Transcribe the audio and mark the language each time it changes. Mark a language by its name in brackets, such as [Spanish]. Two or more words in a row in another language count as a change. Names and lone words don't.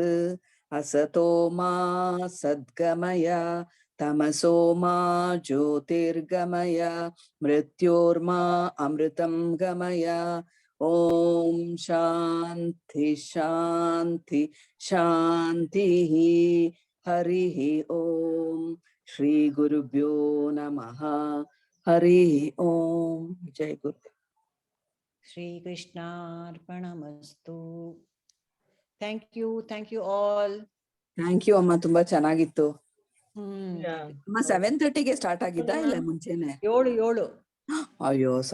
[Sanskrit] ಅಸತೋ ಮಾ ಸದ್ಗಮಯ, ತಮಸೋ ಮಾ ಜ್ಯೋತಿರ್ಗಮಯ, ಮೃತ್ಯೋರ್ಮಾ ಅಮೃತಂ ಗಮಯ. ಓಂ ಶಾಂತಿ ಶಾಂತಿ ಶಾಂತಿ. ಹರಿ ಓಂ. ಶ್ರೀ ಗುರುಭ್ಯೋ ನಮಃ. ಹರಿ ಓಂ. [Kannada] ಜೈ ಗುರು. [Sanskrit] ಶ್ರೀ ಕೃಷ್ಣಾರ್ಪಣಮಸ್ತು. [English] Thank you all. Thank you [Kannada] ಅಮ್ಮ, ತುಂಬಾ ಚೆನ್ನಾಗಿತ್ತು. ಅಮ್ಮ 7:30ಗೆ ಸ್ಟಾರ್ಟ್ ಆಗಿದ್ದ ಇಲ್ಲ ಮುಂಚೆನೆ? 7. ಅಯ್ಯೋ